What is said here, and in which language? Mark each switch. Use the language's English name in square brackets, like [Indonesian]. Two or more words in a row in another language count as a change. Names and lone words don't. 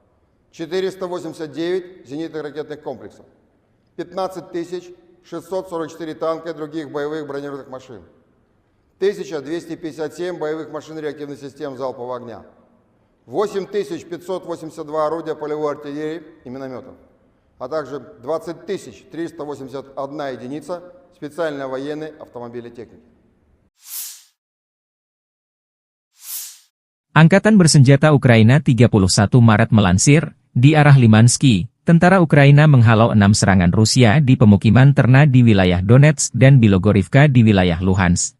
[Russian] 489 зенитных ракетных комплексов, 15 644 танка и других боевых бронированных машин, 1257 боевых машин реактивных систем залпового огня, 8582 орудия полевой артиллерии и минометов, а также 20 381 единица специальной военной автомобилетехники. [Indonesian] Angkatan Bersenjata Ukraina 31 Maret melansir, di arah Limansky, tentara Ukraina menghalau 6 serangan Rusia di pemukiman ternak di wilayah Donetsk dan Bilogorivka di wilayah Luhansk.